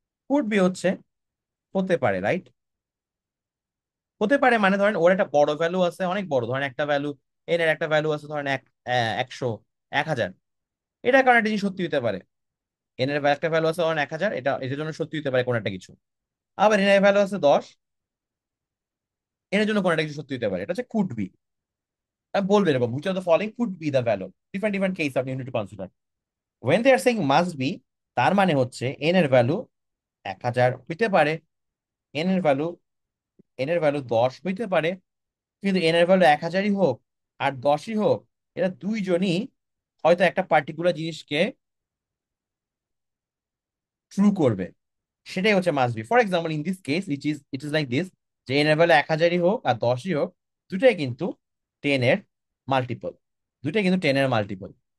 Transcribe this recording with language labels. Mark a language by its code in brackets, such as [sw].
[en] could be [bn] হচ্ছে হতে পারে, রাইট? হতে পারে মানে ধরেন ওর একটা বড় ভ্যালু আছে, অনেক বড়, ধরেন একটা ভ্যালু, এন এর একটা ভ্যালু আছে ধরেন 100, 1000, এটার কারণে একটা জিনিস সত্যি হতে পারে। এন এর একটা ভ্যালু আছে 1000, এটা এটার জন্য সত্যি হতে পারে কোনো একটা কিছু। আবার এন এর ভ্যালু আছে 10, এর জন্য কোনো একটা কিছু সত্যি হতে পারে, এটা হচ্ছে কুড বি। বলবে এরকম, [en] which of the following could be the value, different different case [bn] আপনি [en] need to consider when they are saying must be। [bn] তার মানে হচ্ছে এন এর ভ্যালু 1000 হইতে পারে, এন এর ভ্যালু এন এর ভ্যালু 10 হইতে পারে, কিন্তু এন এর ভ্যালু 1000ই হোক আর 10ই হোক, এরা দুইজনই হয়তো একটা পার্টিকুলার জিনিসকে ট্রু করবে, সেটাই হচ্ছে must be. [en] for example in this case it is like this, [bn] যে এন এর ভ্যালু 1000ই হোক আর 10ই হোক, দুটাই কিন্তু 10 এর মাল্টিপল, দুটাই কিন্তু 10 এর মাল্টিপল।